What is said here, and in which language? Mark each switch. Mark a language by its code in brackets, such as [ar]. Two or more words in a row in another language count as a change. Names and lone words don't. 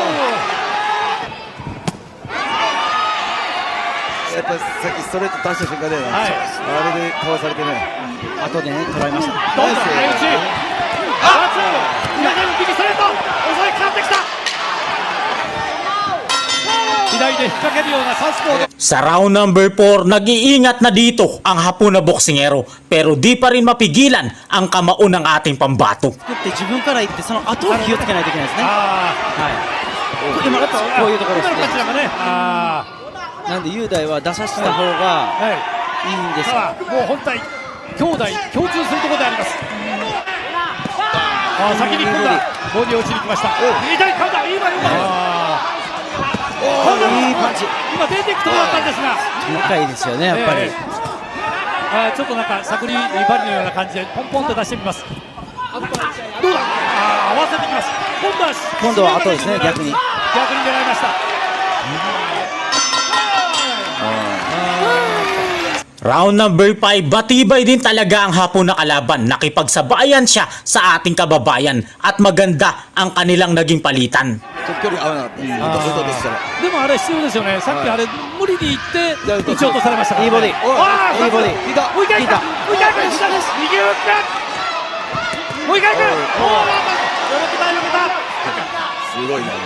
[ja] やっぱさっきストレート出した瞬間で、はい、あれでかわされてね。後でね捉えました。どんどん相打ち。ワンツー。左右ストレート。襲いかかってきた。左で引っ掛けるようなサウスポーで。 [tl] Sa [en] round number [tl] 4, nag-iingat na dito ang Hapon na boksingero pero di pa rin mapigilan ang kamao ng ating pambato. [ja] 作って自分から行ってその後を気をつけないといけないですね。あはい。今こういうところ今ですね。のパンチなんかね。なんで雄大は出させた方がはいいいんですよ。さあもう本体兄弟共通するところであります。先に今度はボディを打ちに来ました。左カウンター今よかった。いいパンチ。今出ていくところだったんですが、高いですよねやっぱり。ちょっとなんか探り針のような感じでポンポンと出してみます。どうだ。合わせてきます。今度は後ですね逆に。逆に狙いました。 [en] Round number [tl] 5, batibay din talaga ang Hapon na kalaban. Nakipagsabayan siya sa ating kababayan at maganda ang kanilang naging palitan. [ja] ちょっと距離合わなかった。外でしたら。でもあれ必要ですよね。さっきあれ無理に行って打ち落とされましたから。いいボディ。いいボディ。もう一回行く。もう一回行く。右打って。もう一回行く。すごいな。